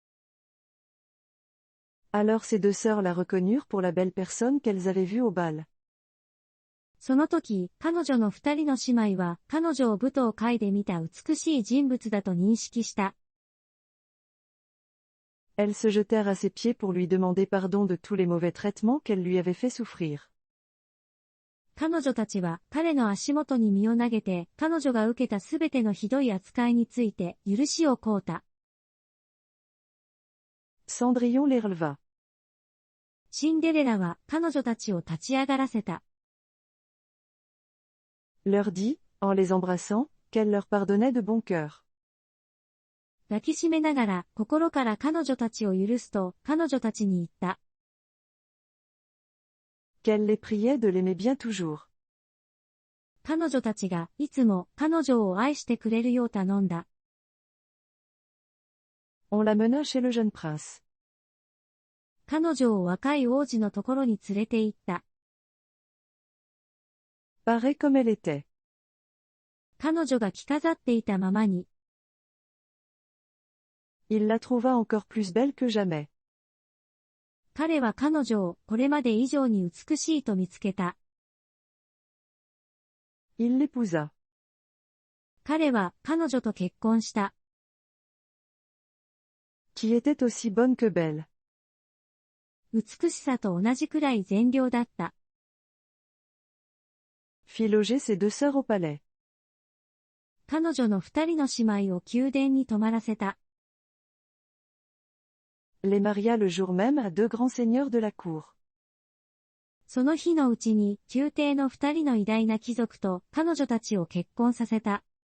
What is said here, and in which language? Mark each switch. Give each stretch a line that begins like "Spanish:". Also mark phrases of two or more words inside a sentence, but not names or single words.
French: Alors ces deux sœurs la reconnurent pour la belle personne qu'elles avaient vue au bal.
Japanese: その時、彼女の二人の姉妹は彼女を舞踏会で見た美しい人物だと認識した。
French: Elles se jetèrent à ses pieds pour lui demander pardon de tous les mauvais traitements qu'elle lui avait fait souffrir.
Japanese: 彼女たちは彼の足元に身を投げて、彼女が受けたすべてのひどい扱いについて許しを請うた。
French: Cendrillon les releva.
Japanese: シンデレラは彼女たちを立ち上がらせた。
French: Leur dit, en les embrassant, qu'elle leur pardonnait de bon cœur.
Japanese: 抱きしめながら心から彼女たちを許すと彼女たちに言った。
French: Qu'elle les priait de l'aimer bien toujours.
Japanese: 彼女たちがいつも彼女を愛してくれるよう頼んだ。
French: On la mena chez le jeune prince.
Japanese: 彼女を若い王子のところに連れて行った。
French: Parée comme elle était.
Japanese: 彼女が着飾っていたままに。
French: Il la trouva encore plus belle que jamais.
Japanese: 彼は彼女をこれまで以上に美しいと見つけた。
French: Il l'épousa.
Japanese: 彼は彼女と結婚した。
French: Qui était aussi bonne que belle.
Japanese: 美しさと同じくらい善良だった。
French: Fit loger ses deux sœurs au palais.
Japanese: 彼女の二人の姉妹を宮殿に泊まらせた。
French: Les maria le jour même à deux grands seigneurs de la cour.
Japanese: その日のうちに、宮廷の二人の偉大な貴族と彼女たちを結婚させた。